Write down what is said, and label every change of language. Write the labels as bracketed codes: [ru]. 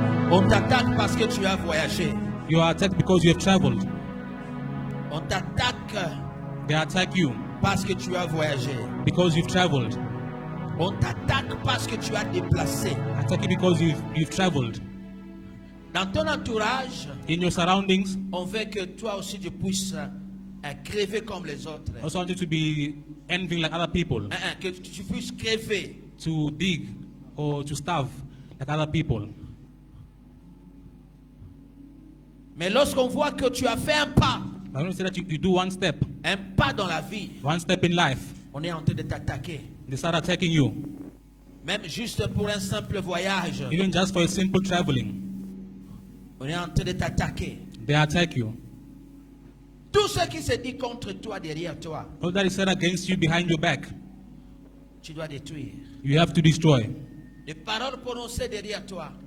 [fr] On t'attaque parce que tu as voyagé. [en] You are attacked because you have traveled. [fr] On t'attaque [en] They attack you [fr] parce que tu as voyagé. [en] because you've traveled. [fr] On t'attaque parce que tu as déplacé. [en] Attack you because you've traveled. [fr] Dans ton entourage, [en] In your surroundings, [fr] on veut que toi aussi tu puisses crever comme les autres. [en] I also want you to be envying like other people, [fr] Que tu puisses crever. [en] to dig or to starve like other people. [fr] Mais lorsqu'on voit que tu as fait un pas [en] But when you say that you do one step [fr] dans la vie, [en] in life, [fr] on est en train de t'attaquer. [en] they start attacking you. [fr] Même juste pour un simple voyage, [en] Even just for a simple traveling, [fr] on est en train de t'attaquer. [en] they attack you. [fr] Tout ce qui se dit contre toi, derrière toi, [en] All that is said against you behind your back, [fr] tu dois détruire. [en] you have to destroy. [fr] Les paroles prononcées derrière toi,